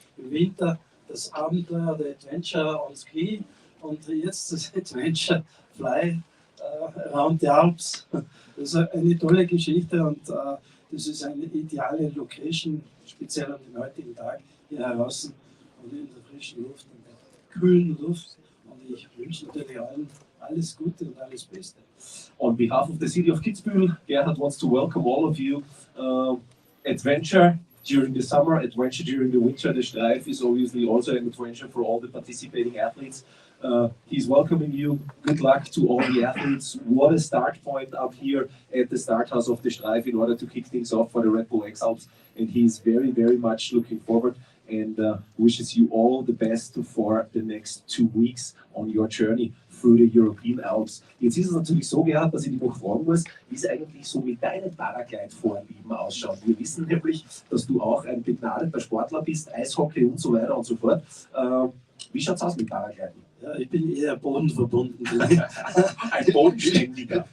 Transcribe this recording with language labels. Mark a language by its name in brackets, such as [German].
[German] Im Winter das Abenteuer, der [English] Adventure on Ski [German] und jetzt das Adventure Fly around the Alps. Das ist eine tolle Geschichte und das ist eine ideale Location, speziell an dem heutigen Tag hier draußen und in der frischen Luft, in der kühlen Luft. Und ich wünsche natürlich allen alles Gute und alles Beste. [English] On behalf of the city of Kitzbühel, Gerhard wants to welcome all of you. Adventure during the summer, adventure during the winter. The Streif is obviously also an adventure for all the participating athletes. He's welcoming you. Good luck to all the athletes. What a start point up here at the start house of the Streif in order to kick things off for the Red Bull X-ALPs. And he's very, very much looking forward and wishes you all the best for the next 2 weeks on your journey through the European Alps. [German] Jetzt ist es natürlich so, Gerhard, dass ich dich noch fragen muss, wie es eigentlich so mit deinen Paraglide-Vorlieben ausschaut. Wir wissen nämlich, dass du auch ein begnadeter Sportler bist, Eishockey und so weiter und so fort. Wie schaut es aus mit Paragliden? Ja, ich bin eher bodenverbunden. Ein Bodenständiger.